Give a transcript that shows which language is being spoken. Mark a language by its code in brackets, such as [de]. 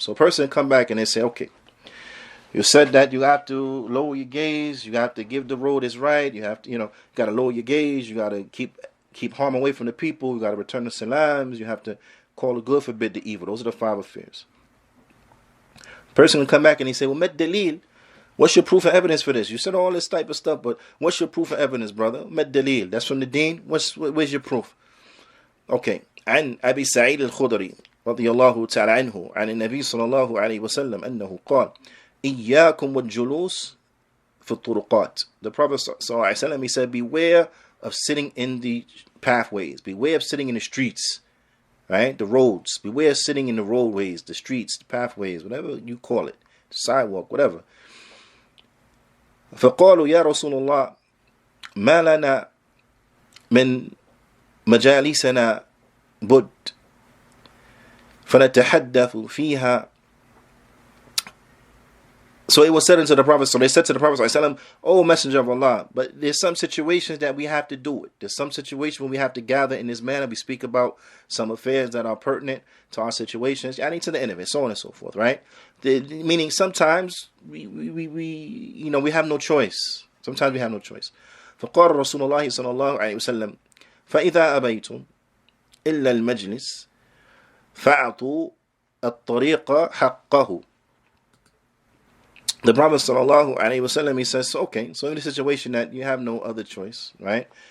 [en] So a person come back and they say, okay, you said that you have to lower your gaze, you have to give the road is right, you have to, you got to lower your gaze, you got to keep harm away from the people, you got to return the salams, you have to call the good, forbid the evil. Those are the 5 affairs. Person will come back and he say, well, [ar] met dalil, [en] what's your proof of evidence for this? You said all this type of stuff, but what's your proof of evidence, brother? [ar] Met dalil, [en] that's from the deen. Where's your proof? Okay. [ar] عن أبي سعيد الخدري رضي الله تعالى عنه عن النبي صلى الله عليه وسلم أنه قال إياكم والجلوس في الطرقات. [en] The Prophet ﷺ, he said, beware of sitting in the pathways, beware of sitting in the streets, right? The roads, beware of sitting in the roadways, the streets, the pathways, whatever you call it, the sidewalk, whatever. [ar] فقالوا يا رسول الله ما لنا من مجالسنا بد فنتحدث فيها [en] So it was said unto the Prophet, so they said to the Prophet, ﷺ, "O Messenger of Allah, but there's some situations that we have to do it. There's some situations when we have to gather in this manner. We speak about some affairs that are pertinent to our situations, I need to the end of it, so on and so forth, right? Meaning sometimes we have no choice. Sometimes we have no choice. [ar] فقال رسول الله صلى الله عليه وسلم فإذا أبيتم إلا المجلس فأعطوا الطريق حقه. [en] The Prophet sallallahu alaihi wasallam, he says, okay, so in the situation that you have no other choice, right?